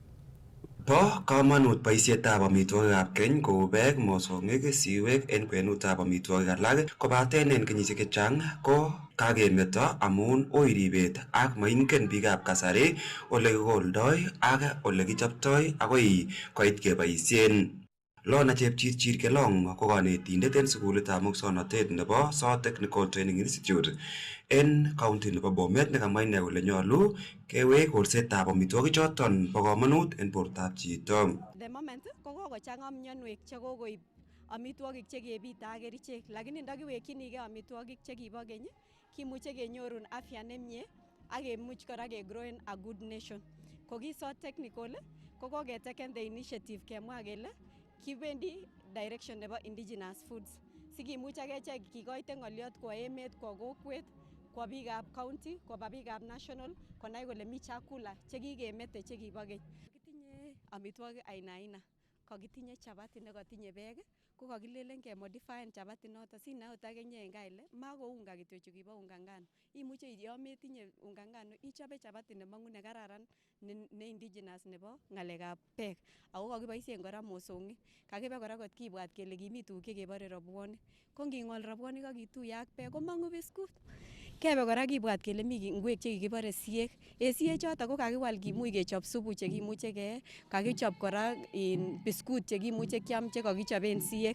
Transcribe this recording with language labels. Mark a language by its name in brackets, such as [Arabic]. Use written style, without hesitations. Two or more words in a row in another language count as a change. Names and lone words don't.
[Kalenjin] Bo kamanut boisietab amitwogikab keny kou beek, mosongik, siwek en kwenutab amitwogik alak kobaten en kenyisiek chechang ko kakemeto amun ui ribet ak moingen biikab kasari ole kikoldoi ak ole kichoptoi akoi koit keboisien. Lona Chepchirchir Kelong ko kanetindet en sukulitab muswoknotet nebo South Technical Training Institute en county nebo Bomet nekamwa ine kole nyolu kewek kolsetab amitwogik choton bo kamanut en bortab chito. [English] The moment [Kalenjin] ko kokochang'a mionwek chekokoib amitwogik chekebite ak kerichek, lakini ndakiwekchinigei amitwogik chekibo keny kimuche kenyorun afya nemie ak kemuch kora kegrowen [English] a good nation. [Kalenjin] Ko ki South Technical ko koketeken [English] the initiative [Kalenjin] kemwa kele kibendi direction nebo [English] indigenous foods [Kalenjin] sikimuch akechek kikoite ng'oliot kwa emet, kwa kokwet, kwa biikab county, kwa biikab national konai kole mi chakula chekikemete chekibo keny. Kitinye amitwogik aina kakitinye chapati nekatinye beek ko kakilelen kemodifyen chapati noto sinai ot akinye en gaa ile mako unga kityo chukibo [Swahili] unga ngano, [Kalenjin] imuche yo metinye [Swahili] unga ngano [Kalenjin] ichobe chapati nemong'u nekararan ne indigenous nebo ng'alekab beek ako kakiboisien kora mosong'ik. Kakibe kora kot kibwat kele kimi tuguk chekebore robwonik, ko nging'ol robwonik ak ituye ak beek komong'u biskut. Kebe kora kibwat kele mi ngwek chekikibore siek. Siek choto ko kakiwal kimuch kechop supu chekimuche kee, kakichop kora biskut chekimuche kiam chekakichoben siek.